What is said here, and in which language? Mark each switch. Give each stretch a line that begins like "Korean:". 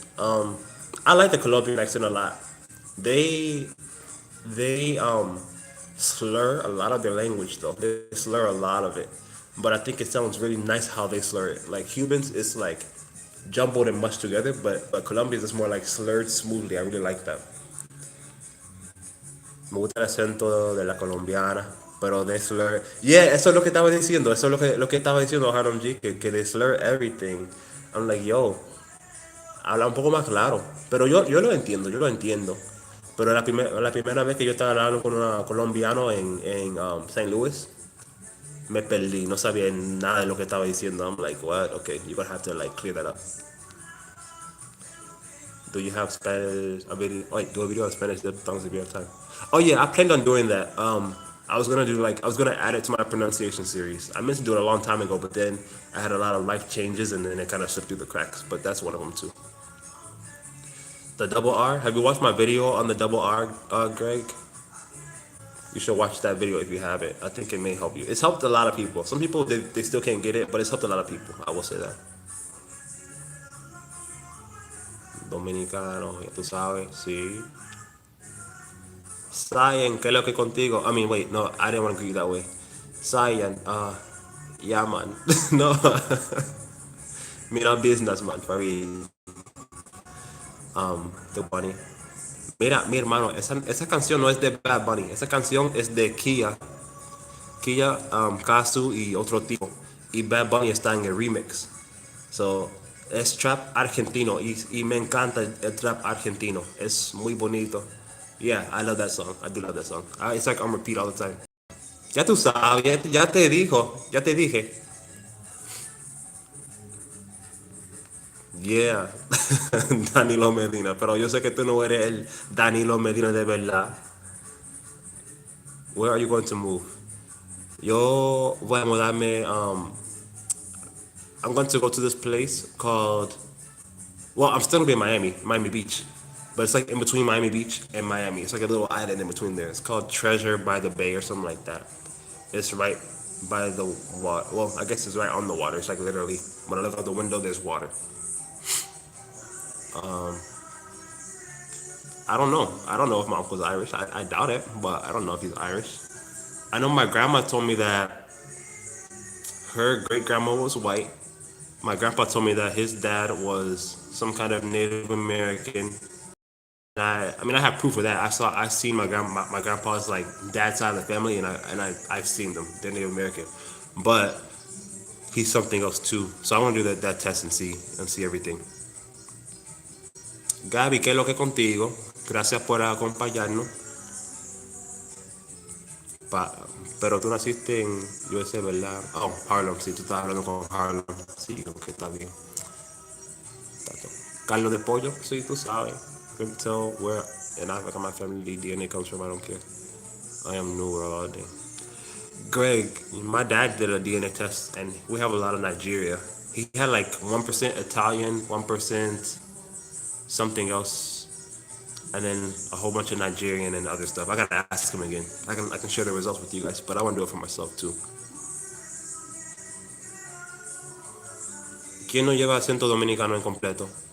English: Um, I like the Colombian accent a lot. They they slur a lot of their language though. They slur a lot of it, but I think it sounds really nice how they slur it. Like Cubans, it's like jumbled and mushed together, but Colombians is more like slurred smoothly. I really like that.
Spanish: Me gusta el acento de la colombiana, pero
English: they slur.
Spanish: Yeah, eso es lo que estaba diciendo. Eso es lo que estaba diciendo Haram G, que
English: they slur everything. I'm like,
Spanish: yo, habla un poco más claro. Pero yo lo entiendo, yo lo entiendo. Pero la primera vez que yo estaba hablando con un colombiano en St. Louis, me perdí, no sabía nada de lo que estaba diciendo.
English: I'm like, what? Okay, you're gonna have to like clear that up. Do you have Spanish? A video? Wait, do a video in Spanish? That sounds if you have time. Oh yeah, I planned on doing that. I was gonna add it to my pronunciation series. I meant to do it a long time ago, but then I had a lot of life changes, and then it kind of slipped through the cracks. But that's one of them too. The double R. Have you watched my video on the double R, Greg? You should watch that video if you haven't. I think it may help you. It's helped a lot of people. Some people they still can't get it, but it's helped a lot of people. I will say that.
Spanish: Dominicano, ya tú sabes, sí.
English: Cyan,
Spanish: ¿qué es lo que contigo?
English: I mean, wait, no, I didn't want to greet you that way. Cyan, yeah, man. No, mira business, man, for real. The Bunny.
Spanish: Mira, mi hermano, esa canción no es de Bad Bunny, esa canción es de Kia, Kazu y otro tipo. Y Bad Bunny está en el remix. So, es trap argentino y me encanta el trap argentino. Es muy bonito.
English: Yeah, I love that song. I do love that song. It's like on repeat all the time.
Spanish: Ya tú sabes, ya te dijo, ya te dije.
English: Yeah, Danilo Medina.
Spanish: Pero yo sé que tú no eres el Danilo Medina de verdad.
English: Where are you going to move?
Spanish: Yo voy a mudarme.
English: I'm going to go to this place called. Well, I'm still gonna be in Miami Beach, but it's like in between Miami Beach and Miami. It's like a little island in between there. It's called Treasure by the Bay or something like that. It's right by the water. Well, I guess it's right on the water. It's like literally when I look out the window, there's water. I don't know. I don't know if my uncle's Irish. I doubt it, but I don't know if he's Irish. I know my grandma told me that her great grandma was white. My grandpa told me that his dad was some kind of Native American. I mean, I have proof of that. I seen my grandpa's like dad's side of the family, I've seen them. They're Native American, but he's something else too. So I want to do that test and see everything.
Spanish: Gaby, ¿qué es lo que contigo? Gracias por acompañarnos. Pa- pero tú naciste en USA, ¿verdad? Oh, Harlem, sí, tú estás hablando con Harlem. Sí, que está bien. Tato. Carlos de Pollo, sí, tú sabes.
English: You can tell where in Africa my family DNA comes from. I don't care. I am New World all day. Greg, my dad did a DNA test, and we have a lot of Nigeria. He had like 1% Italian, 1% something else, and then a whole bunch of Nigerian and other stuff. I gotta ask him again. I can share the results with you guys, but I want to do it for myself too.
Spanish: ¿Quién no lleva acento dominicano en completo?